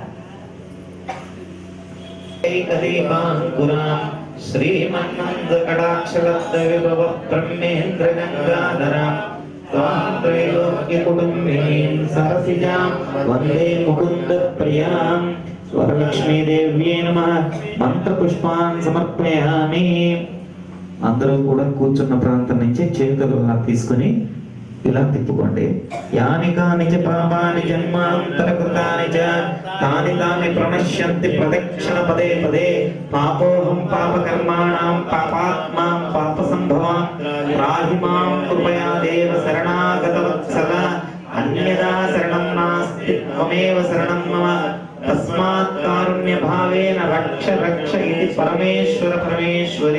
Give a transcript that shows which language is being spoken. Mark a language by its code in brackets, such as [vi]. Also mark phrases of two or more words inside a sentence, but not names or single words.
[sa] एकदीपाङ्कुरां श्रीमन्नन्दकटाक्षलब्धविभव ब्रह्मेन्द्र गङ्गाधरां त्वां त्रैलोक्यकुटुम्बिनीं सरसिजां वन्दे मुकुन्दप्रियां। वरलक्ष्मी देव्यै नमः। మంత్రపుష్పాన్ని సమర్పయామి। [te] అందరూ కూడా కూర్చున్న ప్రాంతం నుంచి చేతులు తీసుకుని ఇలా తిప్పుకోండి। [sa] యాని కాని చ పాపాని జన్మాంతరకృతాని చ తాని తాని ప్రణశ్యంతి ప్రదక్షిణ పదే పదే పాపోహం పాపకర్మాణం పాపాత్మాం పాపసంభవం రాహి మాం కృపయా దేవ శరణాగత వత్సల అన్యదా శరణం నాస్తి త్వమేవ శరణం మమ తస్మాత్ కారుణ్య భావేన రక్ష రక్ష ఇది పరమేశ్వర పరమేశ్వరి।